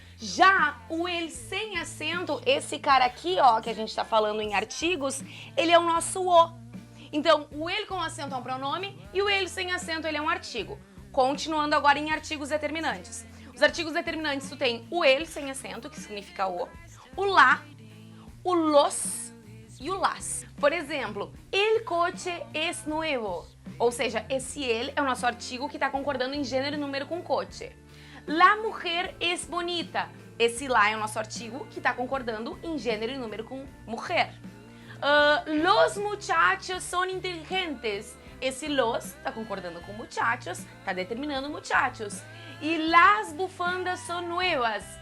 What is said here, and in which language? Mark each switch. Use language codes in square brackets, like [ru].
[pt] Já o ele sem acento, esse cara aqui, ó, que a gente tá falando em artigos, ele é o nosso o. Então, o ele com acento é um pronome e o ele sem acento, ele é um artigo. Continuando agora em artigos determinantes. Os artigos determinantes, tu tem o ele sem acento, que significa o lá, o los e o las. [es] Por exemplo, el coche es nuevo. [pt] Ou seja, esse ele é o nosso artigo que tá concordando em gênero e número com coche. [es] La mujer es bonita. [pt] Esse lá é o nosso artigo que está concordando em gênero e número com mujer. [es] Los muchachos son inteligentes. [pt] Esse los está concordando com muchachos, está determinando muchachos. [es] E las bufandas son nuevas.